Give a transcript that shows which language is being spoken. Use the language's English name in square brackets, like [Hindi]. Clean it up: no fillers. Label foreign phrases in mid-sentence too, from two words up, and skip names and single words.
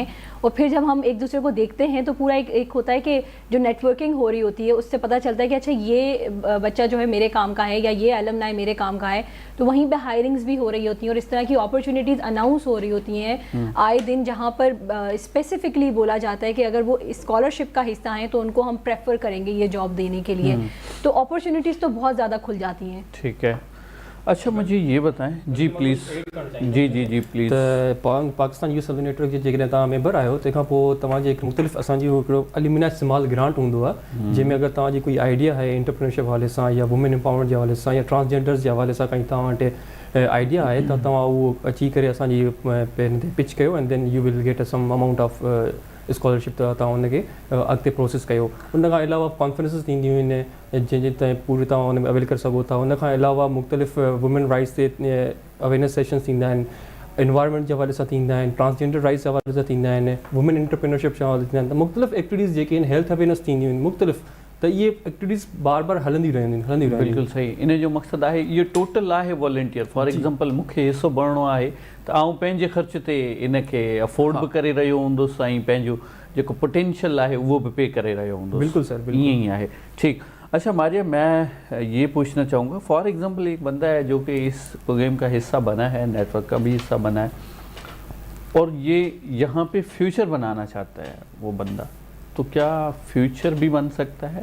[Urdu] اور پھر جب ہم ایک دوسرے کو دیکھتے ہیں تو پورا ایک ہوتا ہے کہ جو نیٹ ورکنگ ہو رہی ہوتی ہے اس سے پتا چلتا ہے کہ اچھا یہ بچہ جو ہے میرے کام کا ہے یا یہ ایلومنائی میرے کام کا ہے، تو وہیں پہ ہائرنگز بھی ہو رہی ہوتی ہیں اور اس طرح کی [English] opportunities announce [Urdu] ہو رہی ہوتی ہیں آئے دن، جہاں پر اسپیسیفکلی بولا جاتا ہے کہ اگر وہ اسکالرشپ کا حصہ ہیں تو ان کو ہم پریفر کریں گے یہ جاب دینے کے لیے. تو اپارچونیٹیز تو بہت زیادہ کھل جاتی ہیں. ٹھیک ہے. اچھا مجھے یہ بتائیں جی پلیز. جی پلیز. [Sindhi] त पाकिस्तान US एलुमनाई नेटवर्क जे जेकॾहिं तव्हां मेंबर आहियो, तंहिंखां पोइ तव्हांजे हिकु मुख़्तलिफ़ असांजी हिकिड़ो [English] alumni small grant [Sindhi] हूंदो आहे, जंहिंमें अगरि तव्हांजी कोई आइडिया आहे एंटरप्रेन्योरशिप हवाले सां या [English] women empowerment [Sindhi] जे हवाले सां या ट्रांसजेंडर्स जे हवाले सां काई तव्हां वटि आइडिया आहे त तव्हां उहो अची करे असांजी पहिरियों ते पिच कयो [English] and then you will get some amount of scholarship [Sindhi] त तव्हां उनखे अॻिते प्रोसेस कयो। उन खां अलावा कॉन्फ्रेंसिस थींदियूं आहिनि जंहिंजे ताईं पूरी तव्हां हुन में अवेल करे सघो था। उन खां अलावा मुख़्तलिफ़ [English] women rights [Sindhi] ते [English] awareness sessions [Sindhi] थींदा आहिनि, एनवायरनमेंट जे हवाले सां थींदा आहिनि, [English] transgender rights [Sindhi] जे हवाले सां थींदा आहिनि, [English] women entrepreneurship [Sindhi] जे हवाले थींदा आहिनि। त मुख़्तलिफ़ एक्टिविटीज़ जेके आहिनि, [English] health awareness [Sindhi] थींदियूं आहिनि मुख़्तलिफ़, त इहे एक्टिविटीज़ बार बार हलंदी रहंदियूं आहिनि। बिल्कुलु सही। इन जो मक़सदु आहे इहो टोटल आहे वॉलंटियर। [English] for example [Sindhi] मूंखे हिसो भरणो आहे त आउं पंहिंजे ख़र्च ते इनखे अफोर्ड बि करे रहियो हूंदुसि ऐं पंहिंजो जेको पोटेंशियल आहे [Urdu] وہ بھی پے کرے رہے ہوں گے. بالکل سر، بالکل یہی ہے۔ ٹھیک. اچھا ماریہ، میں یہ پوچھنا چاہوں گا, [English] for example [Urdu] ایک بندہ ہے جو کہ اس پروگرام کا حصہ بنا ہے، نیٹ ورک کا بھی حصہ بنا ہے، اور یہ یہاں پہ فیوچر بنانا چاہتا ہے وہ بندہ، تو کیا فیوچر بھی بن سکتا ہے?